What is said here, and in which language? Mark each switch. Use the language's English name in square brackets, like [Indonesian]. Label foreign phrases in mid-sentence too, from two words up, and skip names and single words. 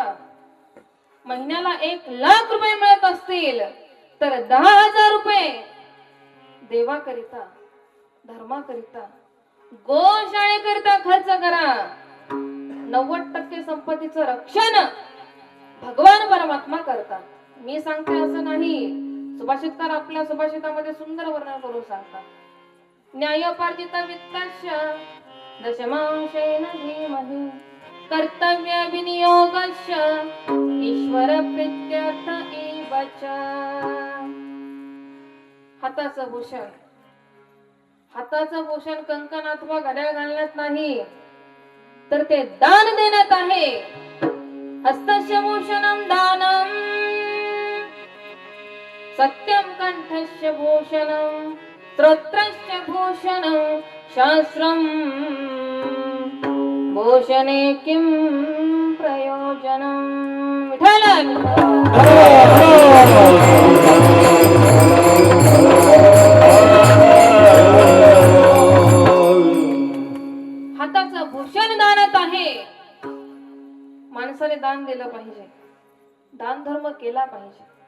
[Marathi] महिन्याला 1,00,000 रुपये मिळत असतील तर 10,000 रुपये देवाकरिता, धर्माकरिता, गोशाळेकरिता खर्च करा. 90% संपत्तीचं रक्षण भगवान परमात्मा करतात. मी सांगते असं नाही. सुभाषितकार आपल्या सुभाषितामध्ये सुंदर वर्णन करून सांगतात. [Sanskrit] न्यायोपार्जित वित्तस्य दशमांशेन धीमहि कर्तव्य विनियोगस्य ईश्वर प्रीत्यर्थ एव च. [Marathi] हाताचं भूषण, हाताचं भूषण कंकण अथवा घड्याळ घालण्यात नाही तर ते दान देण्यात आहे. [Sanskrit] हस्तस्य भूषणं दानं सत्यं कंठस्य भूषणं श्रोत्रस्य भूषणं शास्त्रं भूषणे किं प्रयोजनं. [Marathi] विठ्ठल हाताचं भूषण दानात आहे. माणसाने दान दिलं पाहिजे, दान धर्म केला पाहिजे.